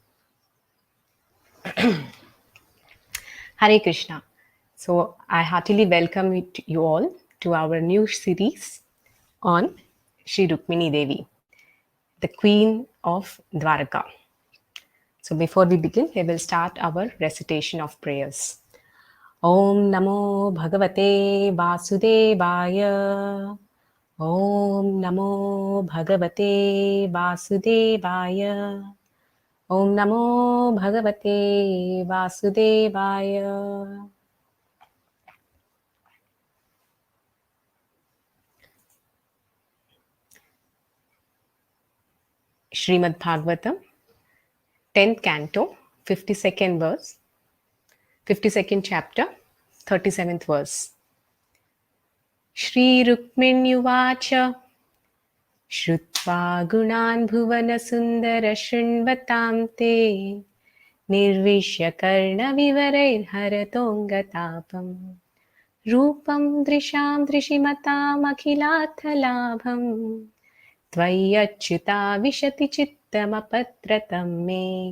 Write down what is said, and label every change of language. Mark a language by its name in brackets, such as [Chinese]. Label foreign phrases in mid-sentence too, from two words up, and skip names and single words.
[English] Hare Krishna. So I heartily welcome you all to our new series on Shri Rukmini Devi, the Queen of Dwaraka. So before we begin, we will start our recitation of prayers. [Sanskrit] ॐ नमो भगवते वासुदेवाय. ॐ नमो भगवते वासुदेवाय. ॐ नमो भगवते वासुदेवाय. [English] Srimad Bhagavatam, 10th canto, 52nd verse, 52nd chapter, 37th verse. [Sanskrit] श्री रुक्मिण्युवाच श्रुत्वा गुणान् भुवनसुन्दर शृण्वतां ते निर्विश्य कर्णविवरैर्हरतोऽङ्गतापम् रूपं दृशां दृशिमताम् अखिलार्थलाभं त्वय्यच्युताविशति चित्तमपत्रपं मे